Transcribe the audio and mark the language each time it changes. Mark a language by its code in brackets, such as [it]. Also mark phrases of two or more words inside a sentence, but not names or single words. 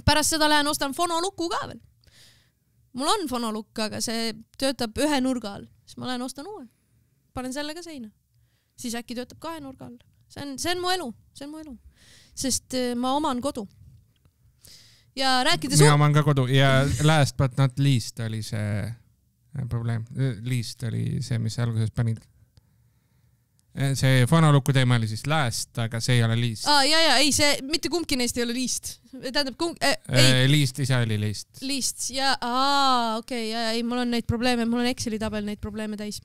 [et] Pärast seda lähen ostan fonoluku ka veel. Mul on fonolukk, aga see töötab 1 nurga all. Siis ma lähen ostan uue. Panen selle ka seina. Siis äkki töötab 2 nurga all. See on mu elu. Sest ma oman kodu. Ja rääkides... Mina oman ka kodu ja [en] last but not least [et] oli see... probleem. Liist oli see, mis alguses panid. See fonolukku teema oli siis lääst, aga see ei ole liist. Ei, see mitte kumbki neist ei ole liist. Tähendab, liist ise oli liist. Liist, okei, mul on neid probleeme, mul on Exceli tabel neid probleeme täis.